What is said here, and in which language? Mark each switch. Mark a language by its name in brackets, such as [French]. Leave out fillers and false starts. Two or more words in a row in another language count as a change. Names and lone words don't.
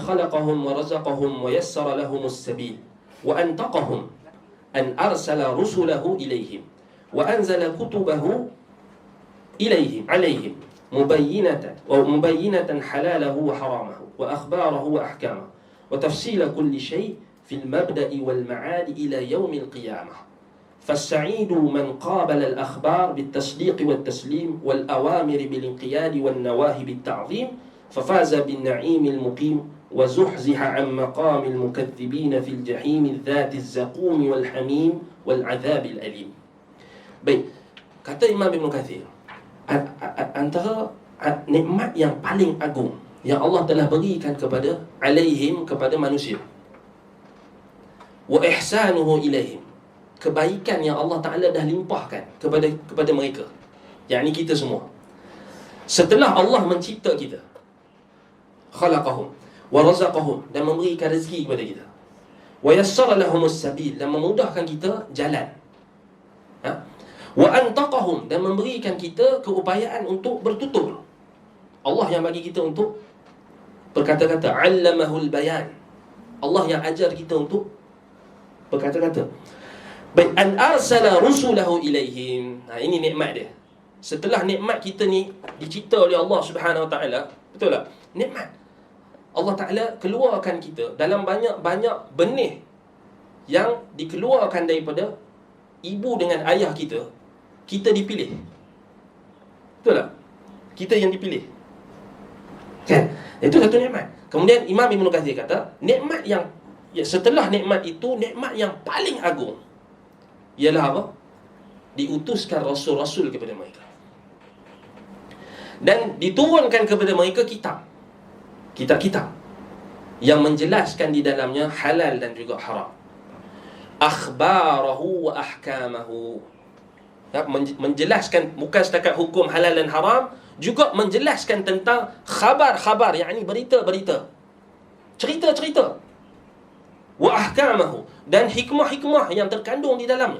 [Arabic] خلقهم ورزقهم ويسر لهم السبيل وأنطقهم أن أرسل رسله إليهم وأنزل كتبه إليهم عليهم مبينة حلاله وحرامه وأخباره وأحكامه وتفصيل كل شيء' في المبدأ والمعاد إلى يوم القيامة فالسعيد من قابل الأخبار بالتصديق والتسليم والأوامر بالانقياد والنواهي بالتعظيم ففاز بالنعيم المقيم وزحزح عن مقام المكذبين في الجحيم الذات الزقوم والحميم والعذاب الأليم. [Malay] Baik, kata Imam Ibn Kathir, antara nikmat yang paling agung yang Allah telah berikan kepada alaihim, kepada manusia, [Arabic] وإحسانه إليهم, [Malay] kebaikan yang Allah Ta'ala dah limpahkan kepada mereka, yakni kita semua. Setelah Allah mencipta kita, [Arabic] خلقهم ورزقهم, [Malay] dan memberikan rezeki kepada kita, [Arabic] ويسر لهم السبيل, [Malay] dan memudahkan kita jalan, [Arabic] وأنطقهم, [Malay] dan memberikan kita keupayaan untuk bertutur. Allah yang bagi kita untuk berkata-kata, [Arabic] علمه البيان, [Malay] Allah yang ajar kita untuk berkata-kata. Baik, [Arabic] أن أرسل رسله إليهم. [Malay] Ini nikmat dia. Setelah nikmat kita ni dicipta oleh Allah [Arabic] سبحانه وتعالى, [Malay] betul tak? Nikmat. Allah Taala keluarkan kita dalam banyak-banyak benih yang dikeluarkan daripada ibu dengan ayah kita. Kita dipilih. Betul tak? Kita yang dipilih. Kan? Itu satu nikmat. Kemudian Imam Ibn Katsir kata, nikmat yang setelah nikmat itu, nikmat yang paling agung ialah apa? Diutuskan rasul-rasul kepada mereka, dan diturunkan kepada mereka kitab kitab-kitab yang menjelaskan di dalamnya halal dan juga haram. [Arabic] أخباره وأحكامه. [Malay] Ya, menjelaskan bukan setakat hukum halal dan haram, juga menjelaskan tentang khabar-khabar, yakni berita-berita, cerita-cerita. [Arabic] وأحكامه, [Malay] dan hikmah-hikmah yang terkandung di dalamnya.